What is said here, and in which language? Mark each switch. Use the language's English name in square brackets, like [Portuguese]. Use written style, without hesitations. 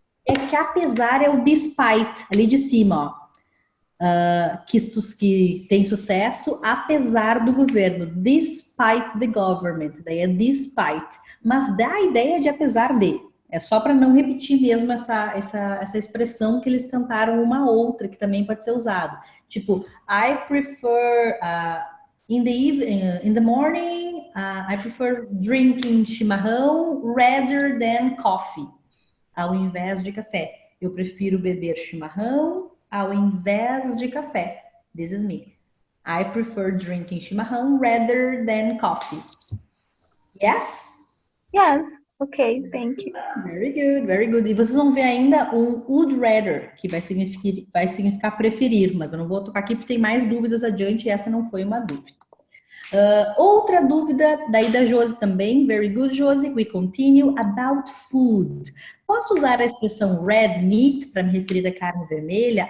[Portuguese] É que apesar é o despite, ali de cima, ó. Que tem sucesso apesar do governo, [English] despite the government, [Portuguese] daí é despite, mas dá a ideia de apesar de, é só para não repetir mesmo essa expressão que eles tentaram uma outra, que também pode ser usado, tipo, [English] I prefer, in the morning, I prefer drinking chimarrão rather than coffee, [Portuguese] ao invés de café, eu prefiro beber chimarrão ao invés de café. [English] This is me. I prefer drinking chimarrão rather than coffee. Yes? Yes. Ok, thank you. Very good, very good. [Portuguese] E vocês vão ver ainda um would rather, que vai significar preferir, mas eu não vou tocar aqui porque tem mais dúvidas adiante e essa não foi uma dúvida. Outra dúvida daí da Josi também. [English] Very good, Josi. We continue about food. [Portuguese] Posso usar a expressão red meat para me referir à carne vermelha?